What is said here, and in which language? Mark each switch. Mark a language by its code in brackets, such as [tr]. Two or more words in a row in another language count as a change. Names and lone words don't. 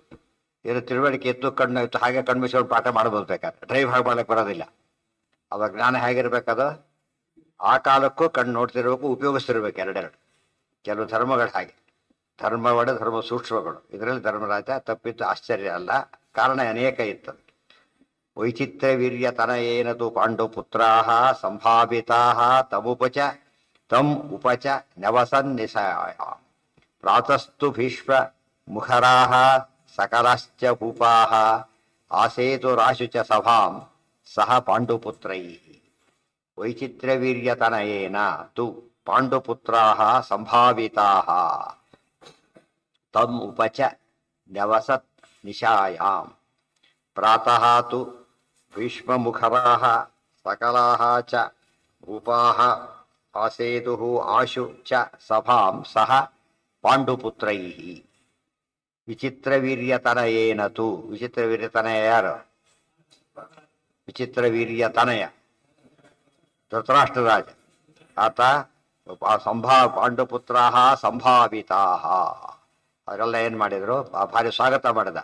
[kn] ಏನು ತಿಳುವಳಿಕೆ ಇತ್ತು, ಕಣ್ಣು ಇತ್ತು, ಹಾಗೆ ಕಣ್ಣು ಮುಚ್ಚಿಕೊಂಡು ಪಾಠ ಮಾಡ್ಬೋದು ಬೇಕಾದ್ರೆ. ಡ್ರೈವ್ ಹಾಗೆ ಮಾಡ್ಲಿಕ್ಕೆ ಬರೋದಿಲ್ಲ. ಅವಾಗ ಜ್ಞಾನ ಹೇಗಿರ್ಬೇಕದು, ಆ ಕಾಲಕ್ಕೂ ಕಣ್ಣು ನೋಡ್ತಿರ್ಬೇಕು, ಉಪಯೋಗಿಸ್ತಿರ್ಬೇಕು ಎರಡೆರಡು. ಕೆಲವು ಧರ್ಮಗಳು ಹಾಗೆ, ಧರ್ಮವಡ ಧರ್ಮ ಸೂಕ್ಷ್ಮಗಳು. ಇದರಲ್ಲಿ ಧರ್ಮರಾಜ ತಪ್ಪಿತ್ತು ಆಶ್ಚರ್ಯ ಅಲ್ಲ, ಕಾರಣ ಅನೇಕ ಇತ್ತು. [sa] ವೈಚಿತ್ರ್ಯ ವೀರ್ಯತನ ಏನದು ಪಾಂಡು ಪುತ್ರಾಹ ಸಂಭಾವಿತಾಹ ತಮುಪಚ ತಮ್ ಉಪಚ ನವಸನ್ನಿಸಾಯ ಪ್ರಾತಸ್ತು ಭೀಷ್ಮ ಮುಖರಾಹ ಸಕಲಾಶ್ಚ ಭೂಪಾಹ ಆಸೇತು ರಾಶು ಚ ಸಭಾಂ ಸಹ ಪಾಂಡುಪುತ್ರೈ. ವೈಚಿತ್ರ್ಯವೀರ್ಯತನಯೇನ ತು ಪಾಂಡುಪುತ್ರಾಹ ಸಂಭಾವಿತಾಹ ತಮ್ ಉಪಚ ನ್ಯವಸತ್ ನಿಶಾಯಾಂ ಪ್ರಾತಃ ತು ಭೀಷ್ಮಮುಖರಾಹ ಸಕಲಾಹ ಚ ಭೂಪಾಹ ಆಸೇತುಃ ಆಶು ಚ ಸಭಾಂ ಸಹ ಪಾಂಡುಪುತ್ರೈಃ. ವಿಚಿತ್ರವೀರ್ಯತನಯೇನ ತು, [kn] ವಿಚಿತ್ರವೀರ್ಯತನಯ ಯಾರು? ವಿಚಿತ್ರವೀರ್ಯತನಯ ಧೃತರಾಷ್ಟ್ರರಾಜ. ಆತ [sa] ಪಾಂಡುಪುತ್ರಾಹ ಸಂಭಾವಿತಾಹ, [kn] ಅವರೆಲ್ಲ ಏನ್ ಮಾಡಿದ್ರು, ಭಾರಿ ಸ್ವಾಗತ ಮಾಡಿದ.